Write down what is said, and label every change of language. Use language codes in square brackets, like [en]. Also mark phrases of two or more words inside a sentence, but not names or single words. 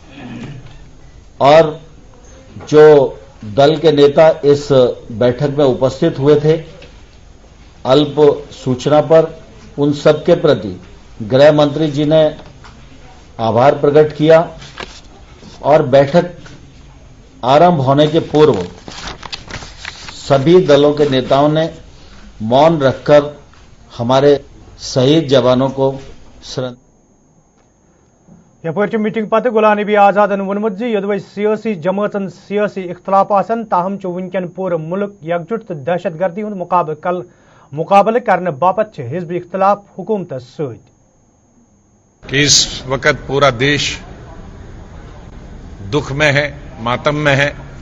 [hi] और जो दल के नेता इस बैठक में उपस्थित हुए थे, अल्प सूचना पर उन सब के प्रति गृह मंत्री जी ने आभार प्रकट किया और बैठक आरंभ होने के पूर्व सभी दलों के नेताओं ने मौन रखकर हमारे शहीद जवानों को श्रद्धांजलि। [ks] यपर मीटिंग पत गुलाम नबी आजादन वोनमुत यदि सियासी जमातन सियासी इख्तलाफ आसन ताहम वनकन पूरे मुल्क यकजुट तो दहशत गर्दी हुंद मुकाबले करने बापत हिजबी इख्तलाफ हुकूमत [hi] कि इस वक्त पूरा देश दुख में है, मातम में है।